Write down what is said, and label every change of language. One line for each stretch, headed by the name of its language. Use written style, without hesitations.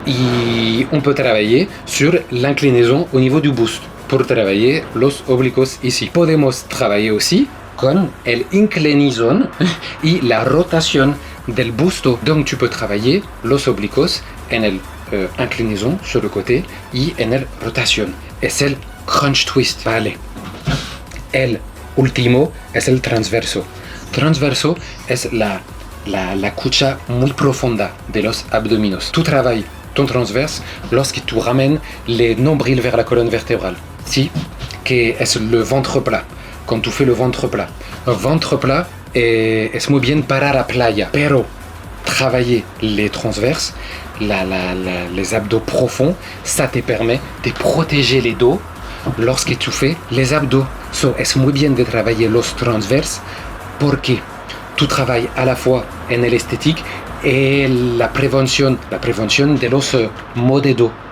French: Y on peut travailler sur l'inclinaison au niveau du buste pour travailler
Spanish: los oblicuos
French: ici.
Spanish: Podemos
French: travailler aussi
Spanish: con el inclinaison y la rotación del busto.
French: Donc tu peux travailler
Spanish: los oblicuos en el
French: inclinaison sur le côté
Spanish: y en el rotación. Es el crunch twist. Vale. El último es el transverso. Transverso es la cucha muy profunda de los abdominos.
French: Tu travailles ton transverse lorsque tu ramènes les nombrils vers la colonne vertébrale.
Spanish: Si, que es
French: le ventre plat. Quand tu fais le ventre plat. Un ventre plat
Spanish: es muy bien para la playa.
French: Pero travailler les transverses, les abdos profonds, ça te permet de protéger les dos lorsque tu fais les abdos. So,
Spanish: es muy bien
French: de travailler
Spanish: los transverses porque
French: tu travailles à la fois
Spanish: en el
French: esthétique et la prévention de los maux de dos.